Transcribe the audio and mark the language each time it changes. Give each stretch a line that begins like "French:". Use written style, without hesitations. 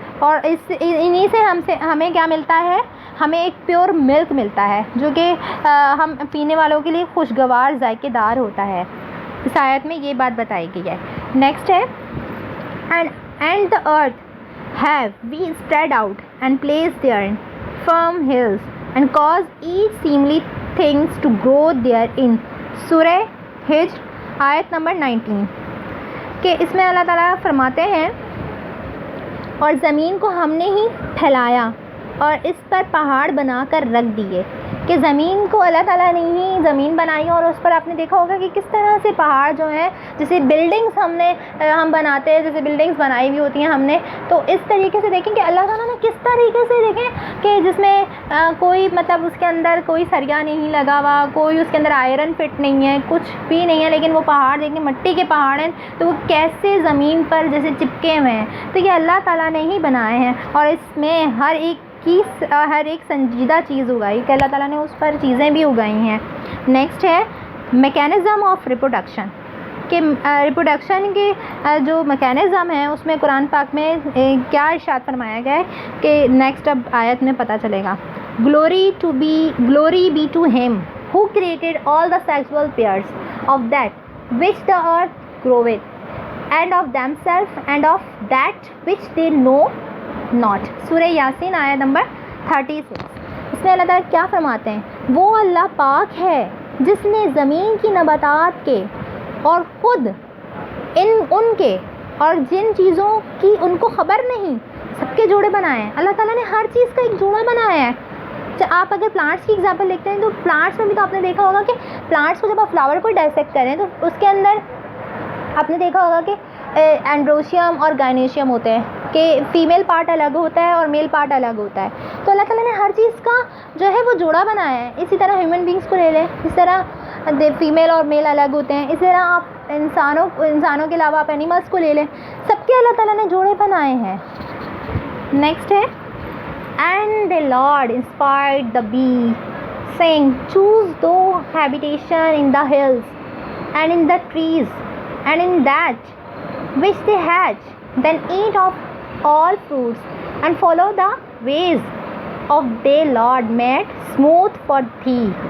Urdu: اور انہی سے ہمیں کیا ملتا ہے؟ ہمیں ایک پیور ملک ملتا ہے جو کہ ہم پینے والوں کے لیے خوشگوار ذائقے دار ہوتا ہے. اس آیت میں یہ بات بتائی گئی ہے. نیکسٹ ہے
English: And the earth have we spread out and placed therein firm hills and caused each seemly things to grow therein.
Urdu: سورہ ہجر آیت نمبر 19 کہ اس میں اللہ تعالیٰ فرماتے ہیں اور زمین کو ہم نے ہی پھیلایا اور اس پر پہاڑ بنا کر رکھ دیے. کہ زمین کو اللہ تعالیٰ نے ہی زمین بنائی اور اس پر آپ نے دیکھا ہوگا کہ کس طرح سے پہاڑ جو ہیں، جیسے بلڈنگس ہم بناتے ہیں، جیسے بلڈنگس بنائی ہوئی ہوتی ہیں ہم نے، تو اس طریقے سے دیکھیں کہ اللہ تعالیٰ نے کس طریقے سے دیکھیں کہ جس میں کوئی مطلب اس کے اندر کوئی سریا نہیں لگا ہوا، کوئی اس کے اندر آئرن فٹ نہیں ہے، کچھ بھی نہیں ہے، لیکن وہ پہاڑ دیکھیں مٹی کے پہاڑ ہیں تو وہ کیسے زمین پر جیسے چپکے ہوئے ہیں. تو یہ اللہ تعالیٰ نے ہی بنائے ہیں اور اس میں ہر ایک سنجیدہ چیز اگائی کہ اللہ تعالیٰ نے اس پر چیزیں بھی اگائی ہیں. نیکسٹ ہے
English: mechanism of reproduction
Urdu: کہ ریپروڈکشن کے جو میکینزم ہیں اس میں قرآن پاک میں کیا ارشاد فرمایا گیا ہے کہ نیکسٹ اب آیت میں پتہ چلے گا.
English: Glory be to him who created all the sexual pairs of that which the earth groweth and of themselves and of that which they know not.
Urdu: سورہ یاسین آیت نمبر 36. اس میں اللہ تعالیٰ کیا فرماتے ہیں؟ وہ اللہ پاک ہے جس نے زمین کی نباتات کے اور خود ان کے اور جن چیزوں کی ان کو خبر نہیں سب کے جوڑے بنائے ہیں. اللہ تعالیٰ نے ہر چیز کا ایک جوڑا بنایا ہے. آپ اگر پلانٹس کی ایگزامپل دیکھتے ہیں تو پلانٹس میں بھی تو آپ نے دیکھا ہوگا کہ پلانٹس کو جب آپ فلاور کو ڈائسیکٹ کریں تو اس کے اندر آپ نے دیکھا ہوگا کہ اینڈروشیم اور گائنیشیم ہوتے ہیں کہ فیمیل پارٹ الگ ہوتا ہے اور میل پارٹ الگ ہوتا ہے. تو اللہ تعالیٰ نے ہر چیز کا جو ہے وہ جوڑا بنایا ہے. اسی طرح ہیومن بینگس کو لے لیں، اس طرح فیمیل اور میل الگ ہوتے ہیں. اسی طرح آپ انسانوں کے علاوہ آپ اینیملس کو لے لیں، سب کے اللہ تعالیٰ نے جوڑے بنائے ہیں. نیکسٹ ہے
English: And the Lord inspired the bee saying choose thou habitation in the hills and in the trees and in that which they hatch, then eat of all fruits and follow the ways of thy Lord made smooth for thee.